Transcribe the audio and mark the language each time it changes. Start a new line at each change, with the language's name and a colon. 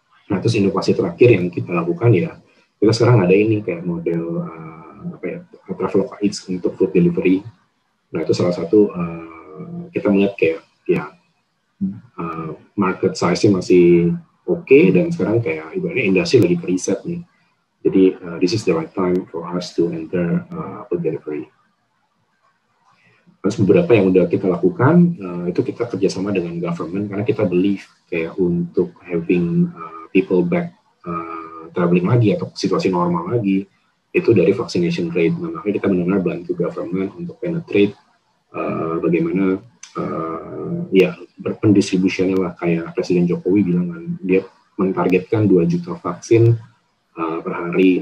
Indonesian: Nah terus inovasi terakhir yang kita lakukan ya, kita sekarang ada ini kayak model Traveloka Eats untuk food delivery. Nah itu salah satu kita melihat kayak ya market size-nya masih oke, dan sekarang kayak ibaratnya industri lagi ke riset nih. Jadi
English: this is the right time for us to enter food delivery.
Indonesian: Terus beberapa yang udah kita lakukan itu kita kerjasama dengan government karena kita believe kayak untuk
English: having people back traveling
Indonesian: lagi atau situasi normal lagi itu dari vaccination rate. Nah, makanya kita benar-benar bantu government untuk penetrate bagaimana ya berpendistribusiannya lah, kayak Presiden Jokowi bilang kan dia mentargetkan 2 juta vaksin per hari.